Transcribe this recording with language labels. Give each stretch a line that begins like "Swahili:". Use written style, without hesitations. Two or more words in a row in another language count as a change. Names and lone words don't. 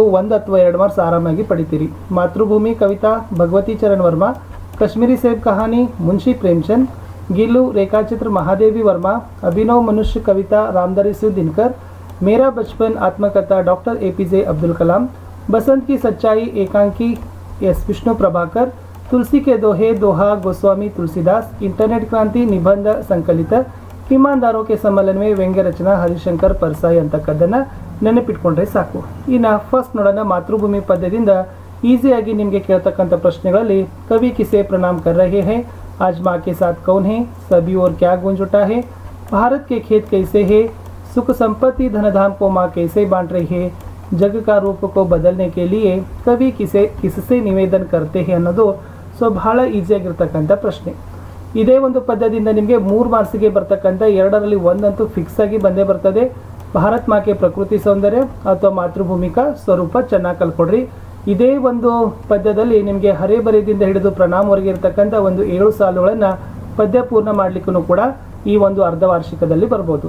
Kannada: 1 ಅಥವಾ 2 ಮಾರ್ಕ್ಸ್ ಆರಾಮಾಗಿ ಪಡಿತೀರಿ. ಮಾತೃಭೂಮಿ ಕವಿತಾ ಭಗವತಿ ಚರಣ್ ವರ್ಮಾ, ಕಾಶ್ಮೀರಿ ಸೇಬ್ ಕಹಾನಿ ಮುನ್ಷಿ ಪ್ರೇಮಚಂದ್, ಗಿಲ್ಲು ರೇಖಾಚಿತ್ರ ಮಹಾದೇವಿ ವರ್ಮಾ, ಅಭಿನವ್ ಮನುಷ್ಯ ಕವಿತಾ ರಾಮಧಾರಿ ಸಿಂಗ್ ದಿನಕರ್, ಮೇರಾ ಬಚ್ಪನ್ ಆತ್ಮಕಥಾ ಡಾಕ್ಟರ್ APJ ಅಬ್ದುಲ್ ಕಲಾಂ,
Hindi: बसंत की सच्चाई एकांकी S विष्णु प्रभाकर, तुलसी के दोहे दोहा गोस्वामी तुलसीदास, इंटरनेट क्रांति निबंध संकलित, ईमानदारों के सम्मेलन में व्यंग्य रचना ಹರಿಶಂಕರ್ ಪರ್ಸಾಯಿ
Kannada: ಅಂತಕ್ಕದ್ದನ್ನು ನೆನಪಿಟ್ಕೊಂಡ್ರೆ ಸಾಕು. ಇನ್ನು ಫಸ್ಟ್ ನೋಡೋಣ, ಮಾತೃಭೂಮಿ ಪದ್ಯದಿಂದ ಈಸಿಯಾಗಿ ನಿಮಗೆ ಕೇಳ್ತಕ್ಕಂಥ ಪ್ರಶ್ನೆಗಳಲ್ಲಿ
Hindi: कवि किसे प्रणाम कर रहे है, आज माँ के साथ कौन है, सभी और क्या गूंज उठा है, भारत के खेत कैसे है, सुख संपत्ति धनधाम को माँ कैसे बांट रही है, जग का रूप को बदलने के लिए कवि किससे निवेदन करते हैं
Kannada: ಅನ್ನೋದು ಸೊ ಬಹಳ ಈಸಿಯಾಗಿರ್ತಕ್ಕಂಥ ಪ್ರಶ್ನೆ. ಇದೇ ಒಂದು ಪದ್ಯದಿಂದ ನಿಮಗೆ 3 ಮಾರ್ಕ್ಸಿಗೆ ಬರ್ತಕ್ಕಂಥ 2ರಲ್ಲಿ 1 ಅಂತೂ ಫಿಕ್ಸ್ ಆಗಿ ಬಂದೇ ಬರ್ತದೆ.
Hindi: भारत माँ के प्रकृति सौंदर्य
Kannada: ಅಥವಾ
Hindi: मातृभूमि का स्वरूप
Kannada: ಚೆನ್ನಾಗಿ ಕಲ್ಕೊಡ್ರಿ. ಇದೇ ಒಂದು ಪದ್ಯದಲ್ಲಿ ನಿಮಗೆ ಹರೇಬರೆದಿಂದ ಹಿಡಿದು ಪ್ರಣಾಮ್ವರೆಗೆ ಇರತಕ್ಕಂಥ ಒಂದು 7 ಸಾಲುಗಳನ್ನು ಪದ್ಯ ಪೂರ್ಣ ಮಾಡಲಿಕ್ಕೂ ಕೂಡ ಈ ಒಂದು ಅರ್ಧ ವಾರ್ಷಿಕದಲ್ಲಿ ಬರ್ಬೋದು.